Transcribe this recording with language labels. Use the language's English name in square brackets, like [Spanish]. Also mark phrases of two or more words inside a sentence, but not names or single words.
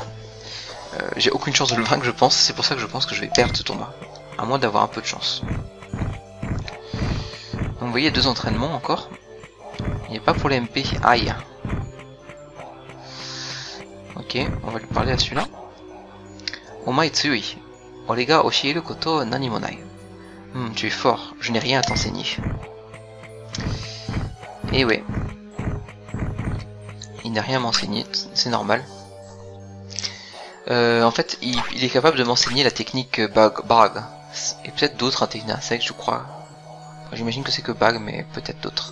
[French] J'ai aucune chance de le vaincre, je pense. C'est pour ça que je pense que je vais perdre ce tournoi, à moins d'avoir un peu de chance. Donc vous voyez, 2 entraînements encore. Il n'y a pas pour les MP. Aïe. Ok, on va lui parler à celui-là. [Japanese] お前つい。俺が教えること何もない. [French] Tu es fort, je n'ai rien à t'enseigner. Et ouais. Il n'a rien à m'enseigner, c'est normal. En fait, il est capable de m'enseigner la technique Bag. Et peut-être d'autres techniques d'insectes, je crois. Enfin, j'imagine que c'est que Bag, mais peut-être d'autres.